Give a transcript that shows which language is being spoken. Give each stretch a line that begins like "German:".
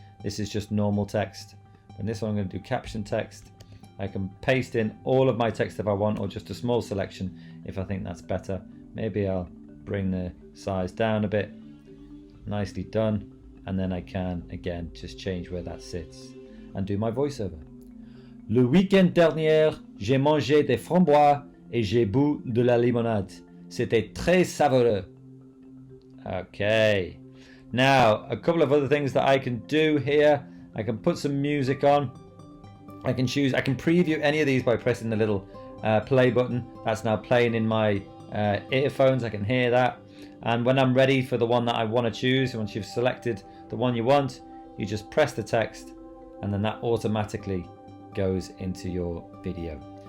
English: This is just normal text. And this one I'm going to do caption text. I can paste in all of my text if I want, or just a small selection if I think that's better. Maybe I'll bring the size down a bit. Nicely done. And then I can, again, just change where that sits and do my voiceover.
French: Le week-end dernier, j'ai mangé des framboises et j'ai bu de la limonade. C'était très savoureux.
English: Okay. Now, a couple of other things that I can do here. I can put some music on. I can preview any of these by pressing the little play button. That's now playing in my earphones. I can hear that. And when I'm ready for the one that I want to choose, once you've selected the one you want, you just press the text, and then that automatically goes into your video.